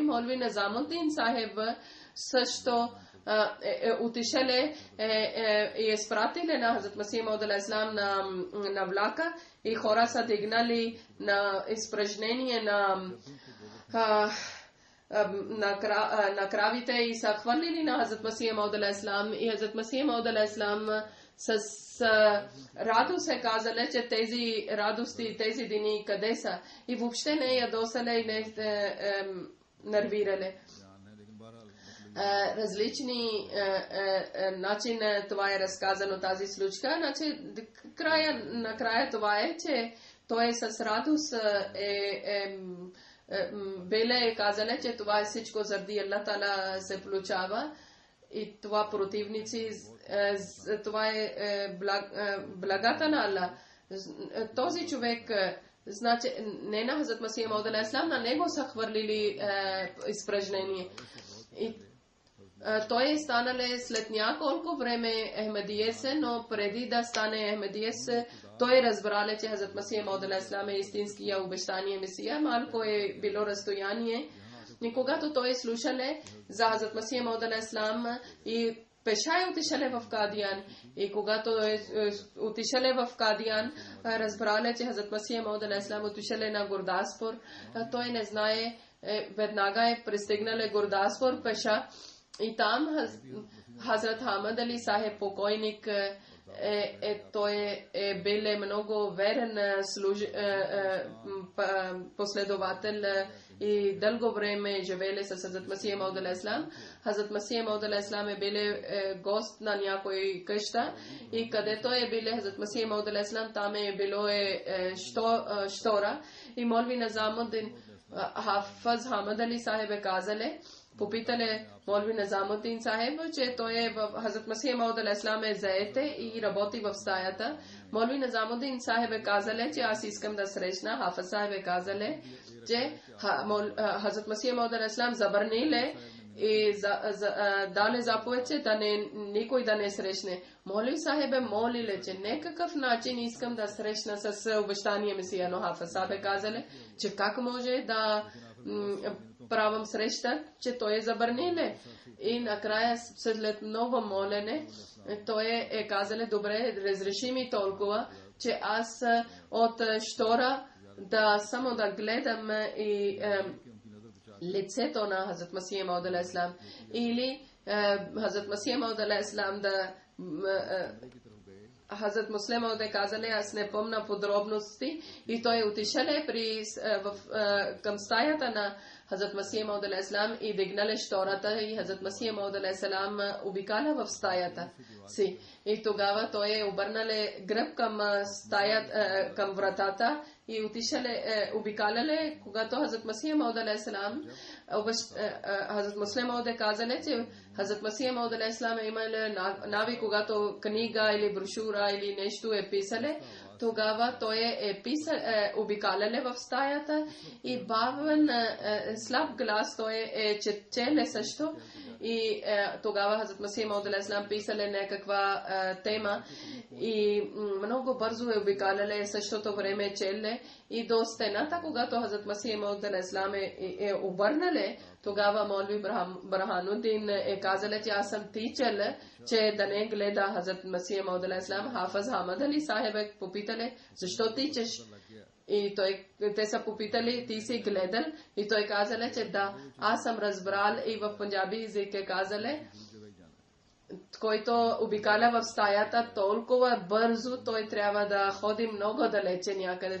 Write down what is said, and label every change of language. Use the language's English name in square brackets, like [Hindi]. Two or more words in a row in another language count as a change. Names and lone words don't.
[Bulgarian] Молви Назамуддин Сахеб също отишли и изпратили на Хазрат Масих Мауд алейхиссалам на влака и хора са дигнали на изпражнение на кравите и са хвърлили на Хазрат Масия Мауд [Arabic] عليه السلام [Bulgarian] и Хазрат Масия Мауд [Arabic] عليه السلام [Bulgarian] с радост е казали, че тези радости, тези дни къде са и въобще не ядосали и не нервирали. Различни начин това е разказано тази случка. Значи, накрая това е, че той с радост беле казали, че това е всичко заради Аллах Таала се получава и това противници, това е благата на Аллах. Този човек, значи, не на Хазрат Масия Мауд [Arabic] عليه السلام, [Bulgarian] на него са хвърлили изпражнение. И той е станал след няколко време Ахмедиец, но преди да стане Ахмедиец, той разбрал, че Хазрат Масия Мауд [Arabic] عليه السلام [Bulgarian] е истинския обещания Месия. Малко е било разстояние. И когато той слушале за Хазрат Масия Мауд [Arabic] عليه السلام [Bulgarian] и пеша е отишале в Кадиян. И когато отишале в Кадиян, разбрале, че Хазрат Масия Мауд [Arabic] عليه السلام [Bulgarian] отишале на Гурдаспур. Той не знае, веднага е пристигнале Гурдаспур пеша. И там Хазрат Хамад Али Сахеб покойник той е бил много верен последовател и дълго време живели с Хазрат Масия Мауд [Arabic] عليه السلام. [Bulgarian] Хазрат Масия Мауд [Arabic] عليه السلام [Bulgarian] е бил гост на някой къща и където е бил Хазрат Масия Мауд [Arabic] عليه السلام, [Bulgarian] там е било штора и молви Низамуддин Хафаз Хамад Али Сахеб е казале, попитали молви Низамуддин Сахеб, че той е в Хазрат Масия Мауд [Arabic] عليه السلام [Bulgarian] е заете и работи в стаята. Молви Низамуддин Сахеб е казале, че аз искам да срещна. Хафаз Сахеб е казале, че Хазрат Масия Мауд [Arabic] عليه السلام [Bulgarian] забраниле и дали заповед, че никой да не срещне. Молви Сахеб е молиле, че некакъв начин искам да срещна с обещания Месия, но Хафаз Сахеб е казале, че как може да правам среща, че той е забраниле. И накрая, след много молене, той е казале, добре, разреши ми толкова, че аз от штора да само да гледам и лицето на Хазрат Масия Мауд [Arabic] عليه السلام [Bulgarian] или Хазрат Масия Мауд [Arabic] عليه السلام [Bulgarian] да Хазрат Муслим Мауд е казале, аз не помня подробности и той отишале към стаята на Хазрат Масия Мауд [Arabic] عليه السلام [Bulgarian] и дигнале штората и Хазрат Масия Мауд [Arabic] عليه السلام [Bulgarian] обикаля в стаята си. И тогава той е обърнале гръб към вратата и отишале, обикаляле, когато Хазрат Масия Мауд [Arabic] عليه السلام, [Bulgarian] Хазрат Муслим Мауд е казале, че Хазрат Масия Мауд [Arabic] عليه السلام [Bulgarian] е имал нави, когато книга или брошура или нещо е писале, тогава той е обикаляле в стаята и бавен, слаб глас той е четеле също. И тогава Хазрат Масия Мауд [Arabic] عليه السلام [Bulgarian] писале някаква тема и много бързо е обикаляле, същото време челе и до стената, когато Хазрат Масия Мауд [Arabic] عليه السلام [Bulgarian] е обърнале, тогава молви Бурхануддин е казале, че аз съм тичал, че да не гледа Хазрат Масия Мауд алейхи салам. Хафаз Хамад Али Сахеб е попитале, защо тичаш? И те са попитали, ти си гледал? И той казале, че да, аз съм разбрал и в пунджаби език е казале, който обикаля в стаята толкова бързо, той трябва да ходи много далече някъде.